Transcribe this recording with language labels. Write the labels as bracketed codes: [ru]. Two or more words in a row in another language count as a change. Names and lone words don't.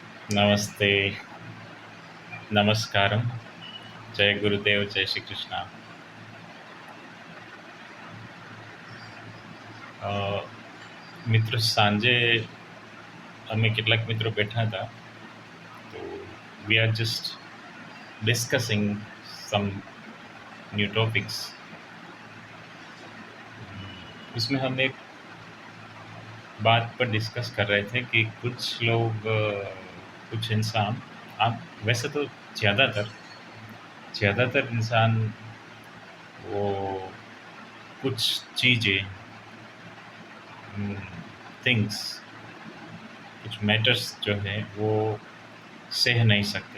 [hi] नमस्ते, नमस्कारम, जय गुरुदेव, जय श्री कृष्णा। [gu] અ, મિત્રો સાંજે અમે કેટલાક મિત્રો બેઠા હતા, તો [en] we are just discussing some new topics. [hi] उसमें हम एक बात पर डिस्कस कर रहे थे कि कुछ लोग कुछ इंसान, आप वैसे तो ज़्यादातर इंसान वो कुछ चीज़ें, थिंग्स, कुछ मैटर्स जो हैं वो सह नहीं सकते।